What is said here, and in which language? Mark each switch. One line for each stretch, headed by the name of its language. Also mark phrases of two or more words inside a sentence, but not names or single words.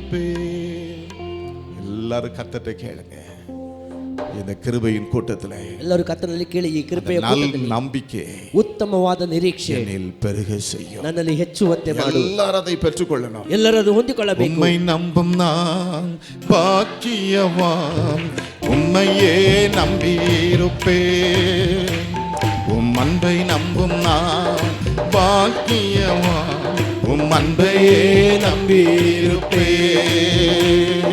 Tamil: எல்லாரும் கர்த்தரை கேளுங்க. இந்த கிருபையின் கூட்டத்தில்
Kannada: ಎಲ್ಲರೂ ಕರ್ತನಲ್ಲಿ ಕೇಳಿ ಈ ಕೃಪೆಯ
Tamil: நல்
Kannada: ಕೂಟದಲ್ಲಿ
Tamil: நம்பிக்கை
Kannada: ಉತ್ತಮವಾದ ನಿರೀಕ್ಷೆ
Tamil: என்னில் பெருக செய்யும்.
Kannada: ನನ್ನಲ್ಲಿ ಹೆಚ್ಚುವಂತೆ ಮಾಡು.
Tamil: எல்லாரும் அதை பெற்றுக்கொள்ளணும்.
Kannada: ಎಲ್ಲರದು ಹೊಂದಿಕೊಳ್ಳಬೇಕು.
Tamil: உம்மை நம்பும் நான் பாக்கியவான், உம்மையே நம்பியிருப்பேன். உம் அன்பை நம்பும் நான் பாக்கியவான், உம் அன்பையே நம்பியிருப்பேன்.